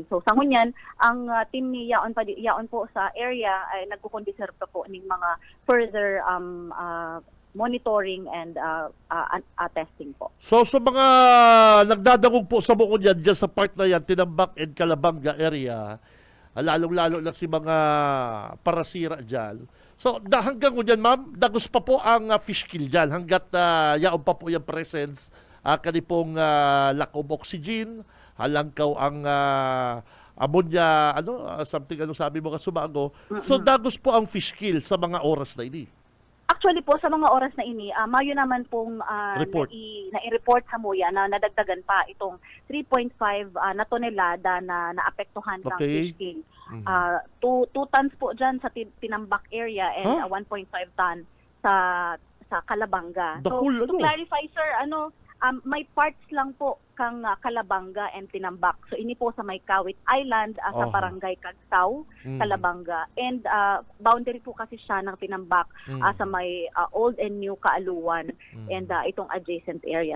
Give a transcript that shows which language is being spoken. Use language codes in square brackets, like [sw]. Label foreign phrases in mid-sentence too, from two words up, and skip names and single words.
[bik] So sa ngunyan, ang team ni yaon po sa area ay nagkukondiser pa po ng mga [en] further monitoring and testing [bik] po. So sa mga nagdadagog po sa bukod yan, dyan sa part na yan, Tinambak and Calabanga area, lalong-lalo na si mga parasira dyan. So hanggang ngunyan, ma'am, dagos pa po ang [en] fish kill [bik] dyan hanggat yaon pa po yung presence kanipong [en] lack of oxygen, [bik] halangkaw ang ammonia, something sabi mo ka sumago. So dagos po ang [en] fish kill [bik] sa mga oras na ini. Actually po, sa mga oras na ini, mayo naman pong Report. nai-report sa MUYA na nadagdagan pa itong 3.5 na tonelada na naapektuhan ng Okay. [en] fish kill. [bik] 2 tons po dyan sa Tinambak area and 1.5 ton sa Calabanga. Dahul, [en] To clarify, [bik] sir, may parts lang po kang Calabanga and Tinambak. So ini po sa may Kawit Island sa Barangay Cagsaw, Calabanga. And boundary po kasi siya ng Tinambak sa may Old and New Kaaluan and itong [en] adjacent area.